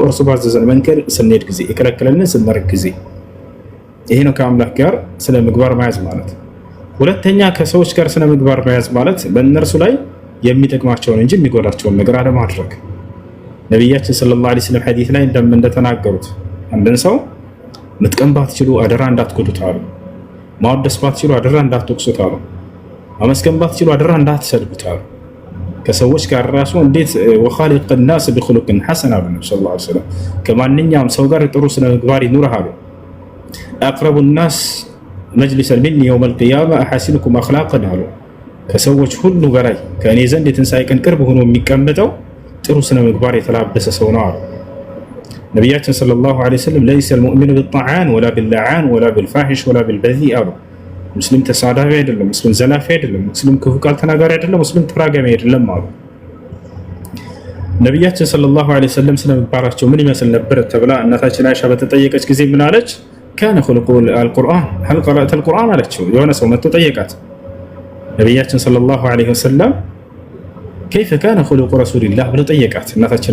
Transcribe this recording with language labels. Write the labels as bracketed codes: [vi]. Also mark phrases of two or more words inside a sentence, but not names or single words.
[am] እርሱ ባዘዘን መንገድ ስንሄድ ጊዜ፣ የከለከለንን ስንርቅ ጊዜ። ይሄ ነው ከአምላክ ጋር ስነ ምግባር መያዝ ማለት። ሁለተኛ ከሰዎች ጋር ስነ ምግባር መያዝ ማለት በእነርሱ ላይ የሚጠቅማቸውን እንጂ የሚጎዳቸውን ነገር አለማድረግ። ነቢያችን [ar] صلى الله عليه وسلم [am] ሐዲስ ላይ እንደተናገሩት አንድን ሰው መጥቀም ባትችሉ አደራ እንዳትጎዱት አሉ። ማወደስ ባትችሉ አደራ እንዳትወቅሱት አሉ። ማመስገን ባትችሉ አደራ እንዳትሰድቡት አሉ። ከሰዎች ጋር ራሱ እንዴት [ar] وخالق الناس بخلق حسن [am] አሉ ነብዩ [ar] صلى الله عليه وسلم። [am] ከማንኛውም ሰው ጋር ጥሩ ስነ ምግባር ይኑርህ አሉ። [ar] أقرب الناس مجلسا مني يوم القيامة أحسنكم أخلاقا [am] አሉ። ከሰዎች ሁሉ በላይ ከእኔ ዘንድ የትንሣኤ ቀን ቅርብ ሆኖ የሚቀመጠው ጥሩ ስነ ምግባር የተላበሰ ሰው ነው አሉ ነቢያችን [ar] صلى الله عليه وسلم። ليس المؤمن بالطعان ولا باللعان ولا بالفاحش ولا بالبذيء [am] አሉ። ሙስሊም ተሳዳቢ አይደለም፣ ሙስሊም ዘላፊ አይደለም፣ ሙስሊም ክፉ ቃል ተናጋሪ አይደለም፣ ሙስሊም ተራጋሚ አይደለም አሉ ነቢያችን [ar] صلى الله عليه وسلم። [am] ስነ ምግባራቸው ምን ይመስል ነበር ተብላ እናታችን አይሻ በተጠየቀች ጊዜ ምን አለች? [ar] كان خلقه القرآن هل قرأت القرآن [am] አለችው። የሆነ ሰው መጥቶ ጠየቃት ነቢያችን [ar] صلى الله عليه وسلم كيف كان خلق رسول الله [am] ብሎ ጠየቃት እናታችን